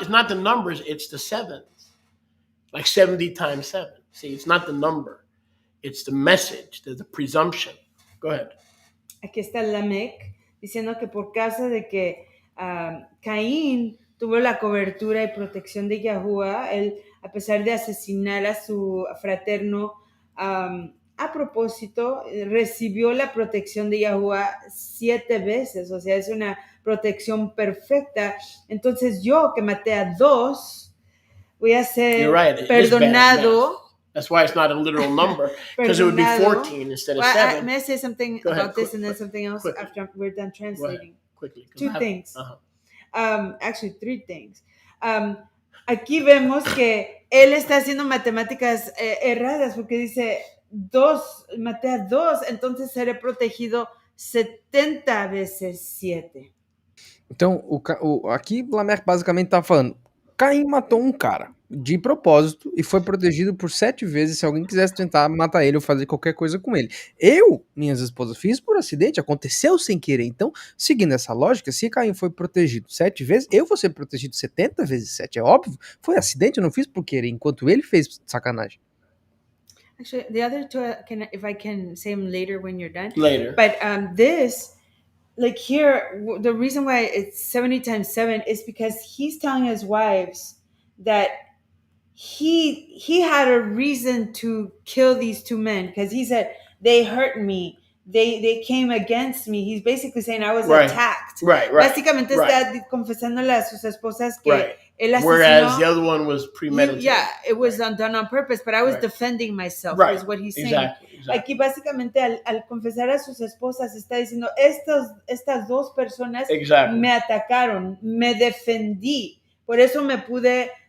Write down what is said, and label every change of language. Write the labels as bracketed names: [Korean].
[English] it's not the numbers, it's the sevens. Like 70 times 7. See, it's not the number. It's the message, the presumption. Go ahead. [Spanish] Aquí está Lamec diciendo que por causa de que Caín tuvo la cobertura y protección de Yahuwah, él, a pesar de asesinar a su fraterno a propósito, recibió la protección de Yahuwah 7 veces, o sea, es una protección perfecta. Entonces yo, que maté a 2, voy a ser [English] You're right. It [Spanish] perdonado. [English] That's why it's not a literal number, because it would be 14 instead of 7. May I say something Go ahead, about this and then something else quickly. after we're done translating? Quickly. 2 things. Uh-huh. Actually, 3 things. [Spanish] Aquí vemos que él está haciendo matemáticas erradas porque dice 2, maté a 2, entonces seré protegido 70 veces 7. [Portuguese] Então, aqui Lamer basicamente tá falando, Caim matou um cara de propósito e foi protegido por 7 vezes se alguém quisesse tentar matar ele ou fazer qualquer coisa com ele. Minhas esposas, fiz por acidente, aconteceu sem querer. Então, seguindo essa lógica, se Caim foi protegido 7 vezes, eu vou ser protegido 70 vezes 7. É óbvio, foi acidente, eu não fiz por querer, enquanto ele fez sacanagem. [English] Actually, the other 2, if I can say them later when you're done. Later. But this, like here, the reason why it's 70 times 7 is because he's telling his wives that he had a reason to kill these 2 men, because he said, they hurt me, they came against me. He's basically saying I was attacked. Right. [Spanish] Básicamente está confesándole a sus esposas que él asesinó. [English] Whereas the other one was premeditated. It was done on purpose, but I was defending myself, is what he's saying. Exactly. [Spanish] Aquí básicamente al confesar a sus esposas está diciendo, estas 2 personas me atacaron, me defendí, por eso me pude